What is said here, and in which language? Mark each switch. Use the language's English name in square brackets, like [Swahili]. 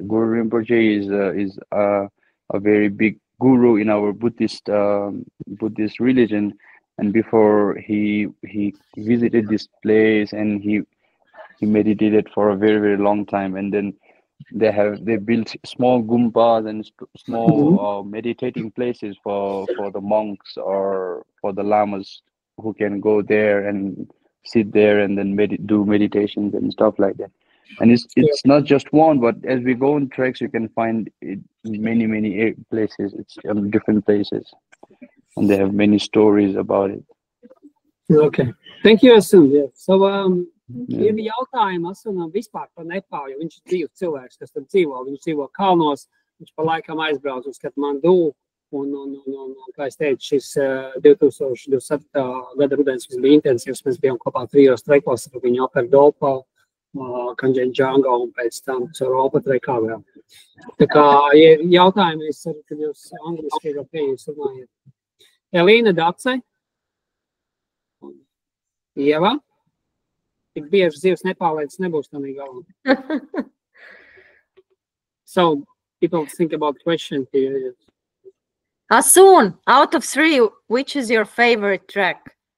[English] Guru Rinpoche is a very big guru in our Buddhist religion, and before he visited this place and he meditated for a very long time, and then they built small gumpas and small meditating places for the monks or for the lamas who can go there and sit there and then do meditations and stuff like that. And it's not just one, but as we go on treks, you can find it in many places. It's different places, and they have many stories about it. Okay. Thank you, Asun. Yeah. [Latvian] So, ir jautājumi Asunam vispār par Nepālu, jo viņš ir dzīves cilvēks, kas tur dzīvo. Viņš dzīvo kalnos, viņš pa laikam aizbrauc uz Katmandu, un kā es teicu, šis 2027. gada rudens bija intensīvs. Mēs bijām kopā 3 trekos ar viņu Upper Dolpa, Kanchenjunga un pēc tam caur Opa trekā vēl. Tā kā, ja ir jautājumi, es ceru, ka jūs angliski jūs runājat. Elīna Dace. Ieva. Tik bieži zivs nepārlaicis nebūs tādā galā. [English] So, people think about question here. Asun, out of 3, which is your favorite trek?